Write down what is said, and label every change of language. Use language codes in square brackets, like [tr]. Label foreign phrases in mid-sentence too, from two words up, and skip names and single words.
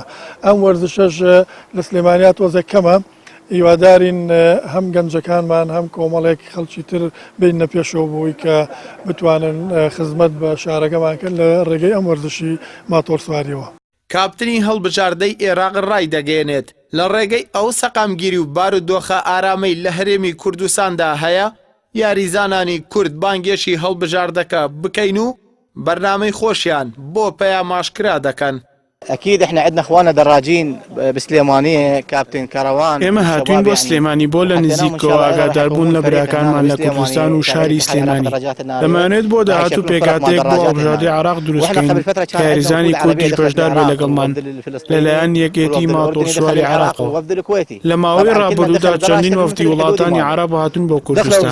[ckb] ئەم وەرزشەش لە سلیمانیا تۆزە کەمە. هیوادارین هەم گەنجەکانمان هەم کۆمەڵێک خەڵکی تر بینە پێشەوە بووی کە بتوانن خزمەت بە شارەکەمان کرد لە ڕێگەی ئەم وەرزشی ماتۆڕسواریەوە. کاپتنی هەڵبژاردەی عێراق ڕای دەگەێنێت لە ڕێگەی ئەو سەقامگیری و بارودۆخە ئارامەی لە هەرێمی کوردستاندا هەیە یاریزانانی کورد بانگێشی هەڵبژاردەکە بکەین و بەرنامەی خۆشیان بۆ پەیام ئاشکرا دەکەن. [ar] أكيد إحنا عندنا إخواننا دراجين بسليمانية كابتن كروان. [ckb] ئێمە هاتوین بۆ سلێمانی بۆ لە نزیکەوە ئاگاداربوون لە براکانمان لە کوردستان و شاری سلێمانی. دەمانێت بۆ داهاتوو پێکاتێک بۆ هەڵبژاردەی عێراق دروستکەین کە یاریزانی کوردیش بەشدار بێ لەگەڵمان لەلایەن یەکێتی ماتۆڕسواری عێراقەوە. لە ماوەی ڕابردوودا چەندین وەفدی وڵاتانی عەرەب هاتوون بۆ کوردستان.